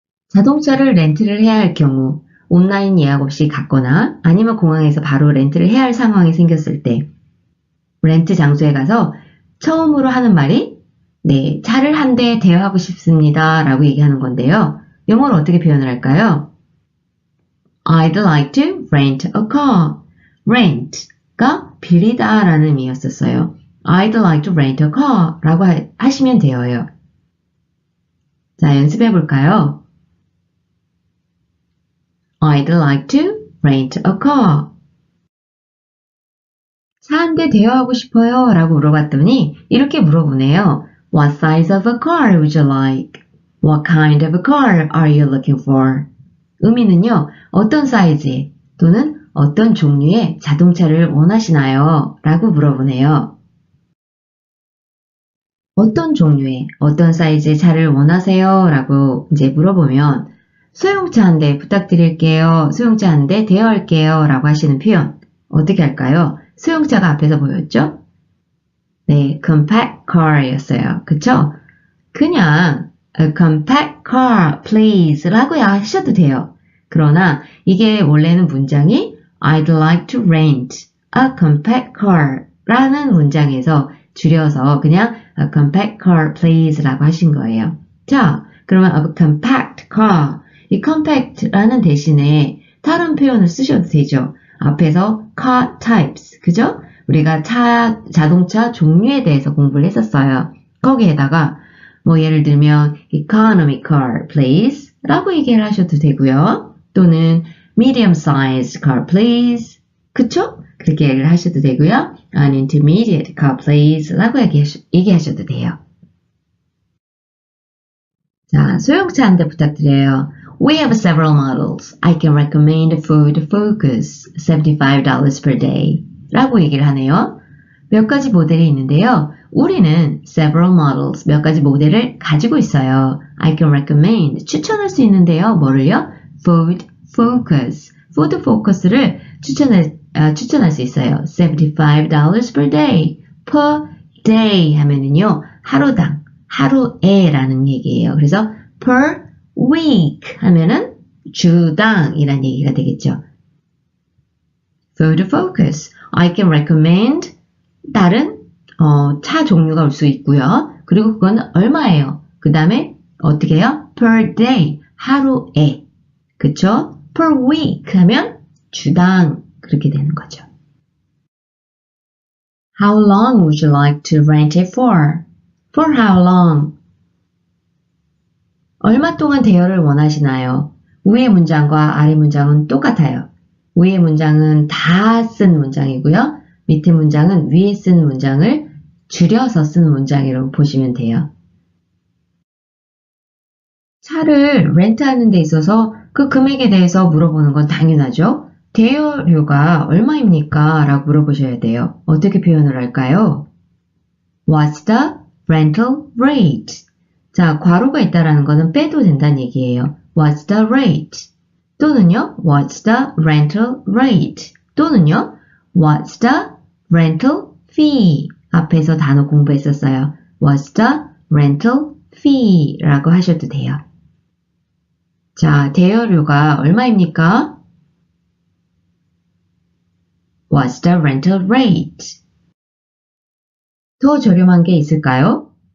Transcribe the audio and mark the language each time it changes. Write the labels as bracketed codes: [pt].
[ko] 자동차를 렌트를 해야 할 경우 온라인 예약 없이 갔거나 아니면 공항에서 바로 렌트를 해야 할 상황이 생겼을 때 렌트 장소에 가서 처음으로 하는 말이 네, 차를 한 대 대여하고 싶습니다 라고 얘기하는 건데요. 영어로 어떻게 표현을 할까요? [en] I'd like to rent a car. [ko] rent가 빌리다 라는 의미였었어요. [en] I'd like to rent a car [ko] 라고 하시면 돼요. 자, 연습해 볼까요? [en] I'd like to rent a car. [ko] 차 한 대 대여하고 싶어요 라고 물어봤더니 이렇게 물어보네요. [en] What size of a car would you like? What kind of a car are you looking for? [ko] 의미는요. 어떤 사이즈의 또는 어떤 종류의 자동차를 원하시나요? 라고 물어보네요. 어떤 종류의 어떤 사이즈의 차를 원하세요? 라고 이제 물어보면 소형차 한 대 부탁드릴게요. 소형차 한 대 대여할게요. 라고 하시는 표현 어떻게 할까요? 소형차가 앞에서 보였죠? 네, compact car 였어요. 그쵸? 그냥 [en] a compact car please [ko] 라고 하셔도 돼요. 그러나 이게 원래는 문장이 [en] I'd like to rent a compact car [ko] 라는 문장에서 줄여서 그냥 [en] a compact car please [ko] 라고 하신 거예요. 자, 그러면 [en] a compact car [ko] 이 compact라는 대신에 다른 표현을 쓰셔도 되죠. 앞에서 car types, 그죠? 우리가 자동차 종류에 대해서 공부를 했었어요. 거기에다가 뭐 예를 들면 [en] economy car please [ko] 라고 얘기를 하셔도 되고요. 또는 [en] medium sized car please, [ko] 그쵸? 그렇게 얘기를 하셔도 되고요. [en] an intermediate car please [ko] 라고 얘기하셔도 돼요. 자, 소형차 한 대 부탁드려요. [en] We have several models. I can recommend Ford Focus, $75 per day. [ko] 라고 얘기를 하네요. 몇 가지 모델이 있는데요. 우리는 several models, 몇 가지 모델을 가지고 있어요. [en] I can recommend, [ko] 추천할 수 있는데요. 뭐를요? Ford Focus. Ford Focus를 추천할 수 있어요. [en] $75 per day. [ko] per day 하면은요. 하루당, 하루에 라는 얘기예요. 그래서 per week 하면은 주당이란 얘기가 되겠죠. Ford Focus. [en] I can recommend [ko] 다른 차 종류가 올 수 있고요. 그리고 그건 얼마예요? 그 다음에 어떻게 해요? per day, 하루에. 그쵸? per week 하면 주당 그렇게 되는 거죠. [en] How long would you like to rent it for? For how long? [ko] 얼마 동안 대여를 원하시나요? 위의 문장과 아래 문장은 똑같아요. 위의 문장은 다 쓴 문장이고요. 밑에 문장은 위에 쓴 문장을 줄여서 쓴 문장이라고 보시면 돼요. 차를 렌트하는 데 있어서 그 금액에 대해서 물어보는 건 당연하죠. 대여료가 얼마입니까? 라고 물어보셔야 돼요. 어떻게 표현을 할까요? [en] What's the rental rate? [ko] 자, 괄호가 있다라는 거는 빼도 된다는 얘기예요. [en] What's the rate? [ko] 또는요, [en] What's the rental rate? 또는요, What's the rental fee? [ko] 앞에서 단어 공부했었어요. [en] What's the rental fee? [ko] 라고 하셔도 돼요. 자, 대여료가 얼마입니까? [en] What's the rental rate? [ko] 더 저렴한 게 있을까요?